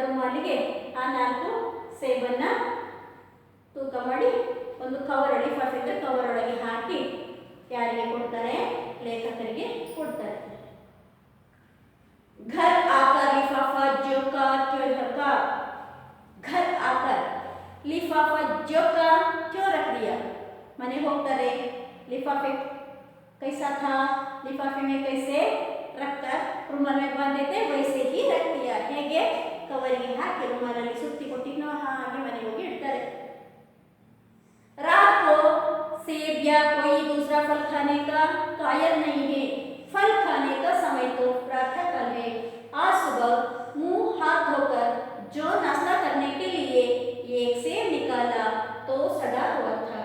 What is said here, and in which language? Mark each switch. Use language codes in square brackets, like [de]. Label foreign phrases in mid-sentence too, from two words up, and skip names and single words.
[kn] ಅಲ್ಲಿಗೆ ಆ 4 ಸೇಬನ್ನ ತೂಕ ಮಾಡಿ ಒಂದು ಕವರಲ್ಲಿ ಲಿಫಾಫೆ ಕವರ್ ಒಳಗೆ ಹಾಕಿ ಯಾರಿಗೆ ಕೊಡ್ತಾರೆ? ಲೇಖಕರಿಗೆ ಕೊಡ್ತಾರೆ. [hi] घर आकर लिफाफा जो का त्यों रखा, घर आकर लिफाफा जो का क्यों रख दिया? मने होकर लिफाफे कैसा था, लिफाफे में कैसे रखकर रुमाल में बांध देते वैसे ही रख दिया. [kn] ಹೇಗೆ ಕವರಿಗೆ ಹಾಕಿ रुमालಲ್ಲಿ ಸುತ್ತಿ ಕೊಟ್ಟಿನೋ ಹಾಗೆ ಮನೆಗೆ ಹೋಗಿ ಇಡ್ತಾರೆ. [hi] रात को सेब या कोई दूसरा फल खाने का कायल नहीं है. फल खाने का समय तो प्रातः काल है. आज सुबह मुंह हाथ धोकर जो नाश्ता करने के लिए एक सेब निकाला तो सड़ा हुआ था.